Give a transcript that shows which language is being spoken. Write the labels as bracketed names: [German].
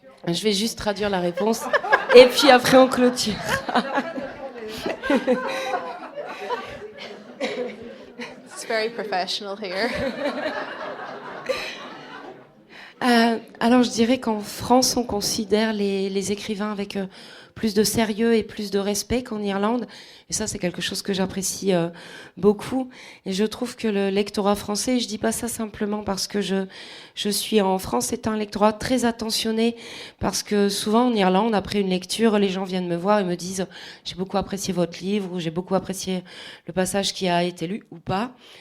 [French] Je vais juste traduire la réponse, et puis après on clôture. [English] It's very professional here. [French] Alors je dirais qu'en France, on considère les écrivains avec plus de sérieux et plus de respect qu'en Irlande. Et ça, c'est quelque chose que j'apprécie beaucoup. Et je trouve que le lectorat français, je dis pas ça simplement parce que je suis en France, c'est un lectorat très attentionné, parce que souvent en Irlande, après une lecture, les gens viennent me voir et me disent « J'ai beaucoup apprécié votre livre » ou « J'ai beaucoup apprécié le passage qui a été lu » ou pas.